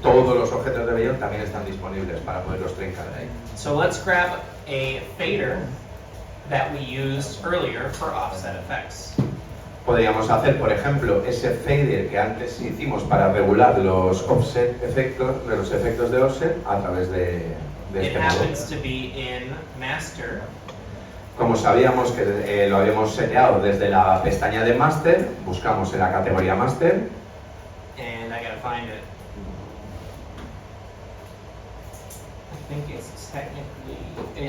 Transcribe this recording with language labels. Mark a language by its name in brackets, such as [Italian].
[Spanish] Todos los objetos de Beyond también están disponibles para poderlos trincar de ahí. [English] So let's grab a fader that we used earlier for offset effects. [Spanish] Podríamos hacer, por ejemplo, ese fader que antes hicimos para regular los offset efectos, los efectos de offset a través de este modo. [English] Happens to be in master. [Spanish] Como sabíamos que lo habíamos seteado desde la pestaña de master, buscamos en la categoría master. [English] And I gotta find it. I think it's technically.